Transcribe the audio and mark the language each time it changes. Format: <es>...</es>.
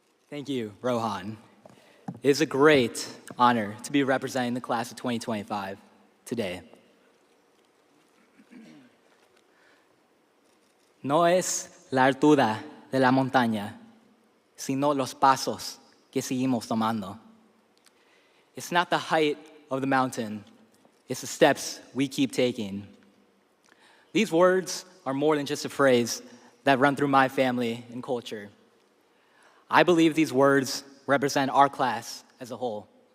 <en>Thank you, Rohan. It is a great honor to be representing the class of 2025 today.</en> <es>No es la altura de la montaña, sino los pasos que seguimos tomando.</es> <en>It's not the height of the mountain, it's the steps we keep taking. These words are more than just a phrase that run through my family and culture. I believe these words represent our class as a whole.</en>